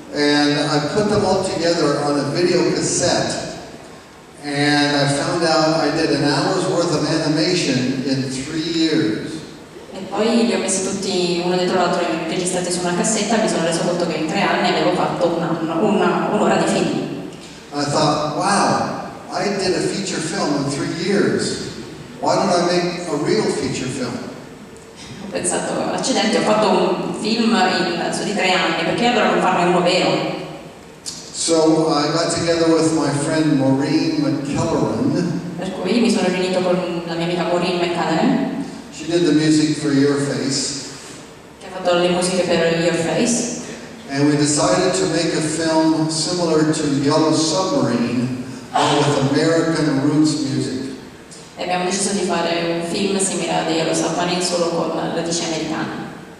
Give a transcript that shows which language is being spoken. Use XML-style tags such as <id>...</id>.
<en>and I put them all together on a video cassette. And I found out I did an hour's worth of animation in 3 years.</en> <it>e poi li ho messi tutti uno dietro l'altro registrati su una cassetta e mi sono reso conto che in 3 anni avevo fatto un'ora di film.</it> <en>I thought, wow, I did a feature film in 3 years. Why don't I make a real feature film?</en> <it>Ho pensato, accidenti, ho fatto un film su di 3 anni, perché allora non farne uno vero?</it> <en>So I got together with my friend Maureen McKelleran.</en> <it>Per cui mi sono riunito con la mia amica Maureen McKelleran,</it> <en>She did the music for Your Face.</en> <it>che ha fatto le musiche per Your Face,</it> <en>And we decided to make a film similar to Yellow Submarine, but with American roots music.</en> <it>e abbiamo deciso di fare un film simile a Yellow Submarine solo con radici americane.</it>